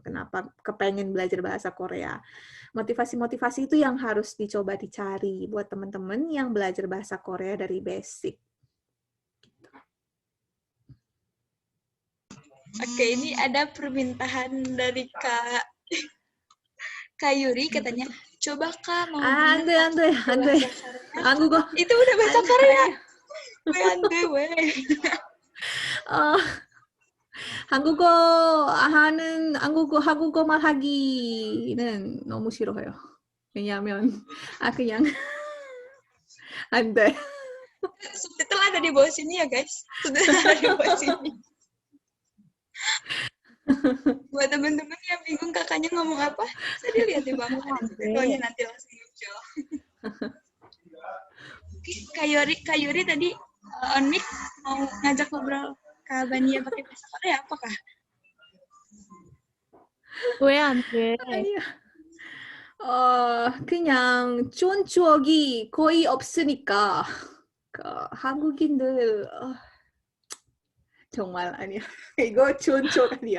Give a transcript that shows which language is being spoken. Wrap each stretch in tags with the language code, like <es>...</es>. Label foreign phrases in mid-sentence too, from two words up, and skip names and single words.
<id>Kenapa kepengen belajar bahasa Korea? Motivasi-motivasi itu yang harus dicoba dicari buat teman-teman yang belajar bahasa Korea dari basic. Oke, ini ada permintaan dari Kak Yuri, katanya, coba Kak mau</id> <ko>안 돼. 한국어.</ko> <id>Itu udah bahasa Korea.</id> <ko>한국어 말하기는 너무 싫어요. 왜냐하면 그냥 안 돼.</ko> <id>Subtitle ada di bawah sini ya, guys. Subtitle ada di bawah sini. Buat teman-teman yang bingung kakaknya ngomong apa, bisa dilihat di bawah. Pokoknya nanti langsung muncul. Kak Yuri tadi</id> <en>on mic</en> <id>mau ngajak ngobrol Kak Bania pakai bahasa Korea apakah?</id> <ko>왜 안 돼? 그냥 좋은 추억이 거의 없으니까 한국인들 정말 아니야. 이거 좋은 추억 아니야.</ko>